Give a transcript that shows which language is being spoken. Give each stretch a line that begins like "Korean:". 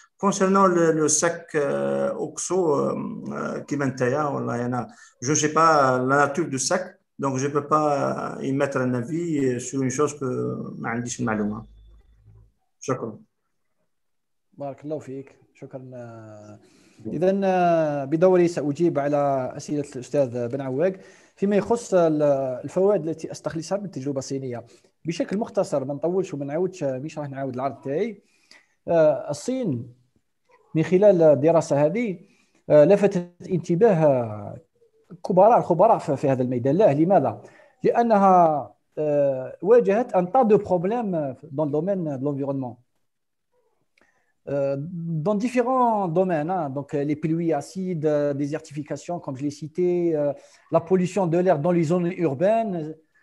French: Concernant le sac OXO qui m'intéresse, je ne sais pas la nature du sac, donc je ne peux pas y mettre un avis sur une chose que
Arabic: ما عنديش المعلومة. شكرا. بارك الله فيك، شكرا. إذا بدوري سأجيب على أسئلة الأستاذ بن عواق فيما يخص الفوائد التي أستخلصها من التجربة الصينية بشكل مختصر. ما نطولش وما نعاودش، مش راح نعاود العرض تاعي. الصين من خلال الدراسة هذه لفتت انتباه الخبراء في هذا الميدان. لماذا؟ لأنها واجهت
French: un tas de problèmes dans le domaine de l'environnement. Dans différents domaines, hein, donc les pluies acides, désertification, comme je l'ai cité, la pollution de l'air dans les zones urbaines.